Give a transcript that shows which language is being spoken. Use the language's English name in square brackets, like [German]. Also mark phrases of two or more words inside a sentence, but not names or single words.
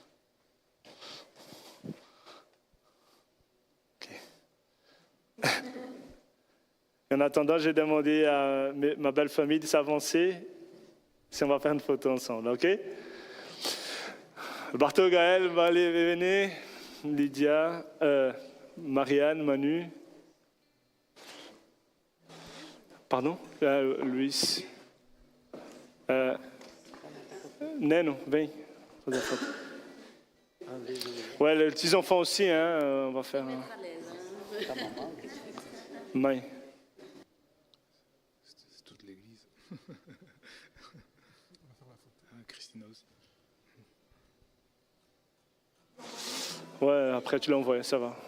[French] En attendant, j'ai demandé à ma belle famille de s'avancer si on va faire une photo ensemble, ok? Barto, Gaël, venez, Lydia, Marianne, Manu. Pardon? Luis. [Portuguese] Neno, vem fazer a foto. [French] Ouais, les petits enfants aussi, hein, on va faire. Mais. C'est toute l'église. On va faire la photo. Christina aussi. Ouais, après tu l'envoies, ça va.